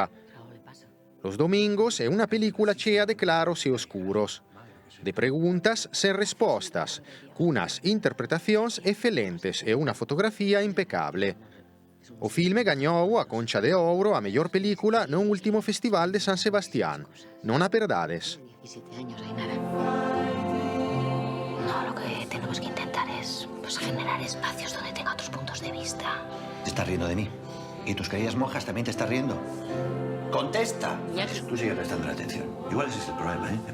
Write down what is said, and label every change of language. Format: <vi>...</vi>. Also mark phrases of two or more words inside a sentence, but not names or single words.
<gl>Los domingos é unha película chea de claros e oscuros, de preguntas sen respostas, cunas interpretacións excelentes e unha fotografía impecable. O filme gañou a Concha de Ouro a mellor película no último Festival de San Sebastián. Non a perdades.</gl> <es>17 años, Ainara. No, lo que tenemos que intentar es generar espacios donde tenga otros puntos de vista. Te estás riendo de mí. ¿Y tus queridas monjas también te estás riendo? ¡Contesta! Tú sigues prestando atención. Igual ese es el problema, ¿eh?</es>